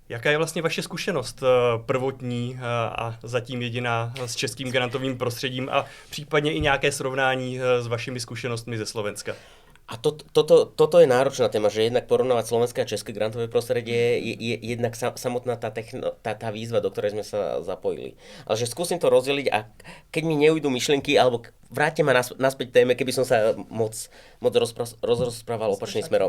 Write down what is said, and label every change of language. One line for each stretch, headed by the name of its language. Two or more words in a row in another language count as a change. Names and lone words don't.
Czech: Jaká je vlastně vaše zkušenost prvotní a zatím jediná s českým grantovým prostředím a případně i nějaké srovnání s vašimi zkušenostmi ze Slovenska?
Slovak: A toto je náročná téma, že jednak porovnávať slovenské a české grantové prostredie je jednak samotná tá výzva, do ktorej sme sa zapojili. Ale že skúsim to rozdeliť a keď mi neujdu myšlienky, alebo vráťte ma naspäť téme, keby som sa moc rozprával opačným smerom.